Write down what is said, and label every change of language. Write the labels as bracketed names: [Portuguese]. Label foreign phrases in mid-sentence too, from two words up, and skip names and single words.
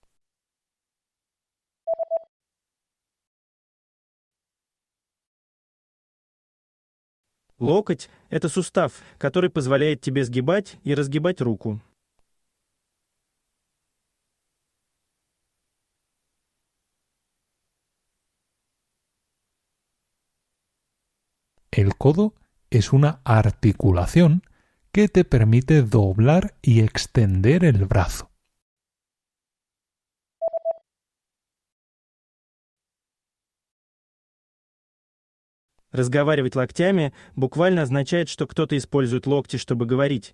[Russian] Локоть– это сустав, который позволяет тебе сгибать и разгибать руку. [Spanish] El codo es una articulación que te permite doblar y extender el brazo. [Russian] Разговаривать локтями буквально означает, что кто-то использует локти, чтобы говорить.